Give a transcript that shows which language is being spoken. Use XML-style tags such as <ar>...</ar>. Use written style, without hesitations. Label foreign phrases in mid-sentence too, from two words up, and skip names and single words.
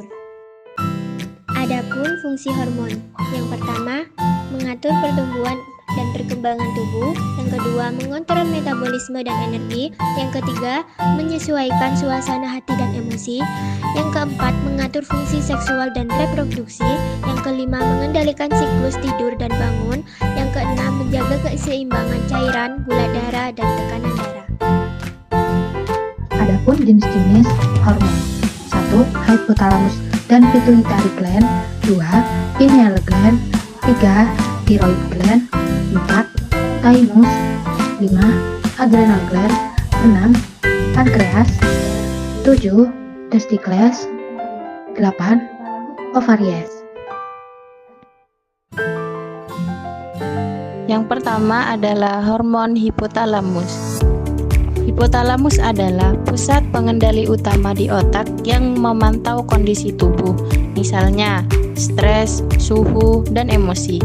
<id>Adapun fungsi hormon, yang pertama mengatur pertumbuhan dan perkembangan tubuh, yang kedua mengontrol metabolisme dan energi, yang ketiga menyesuaikan suasana hati dan emosi, yang keempat mengatur fungsi seksual dan reproduksi, yang kelima mengendalikan siklus tidur dan bangun, yang keenam menjaga keseimbangan cairan, gula darah, dan tekanan darah. Adapun jenis-jenis hormon: 1.</id> <en>Hypothalamus dan pituitary gland, 2. Pineal gland, 3. thyroid gland, 4. Thymus, 5. Adrenal gland, 6.</en> <id>Pankreas, 7. Testikles, 8.</id> <en>Ovaries.</en> <id>Yang pertama adalah hormon hipotalamus. Hipotalamus adalah pusat pengendali utama di otak yang memantau kondisi tubuh, misalnya stres, suhu, dan emosi.</id>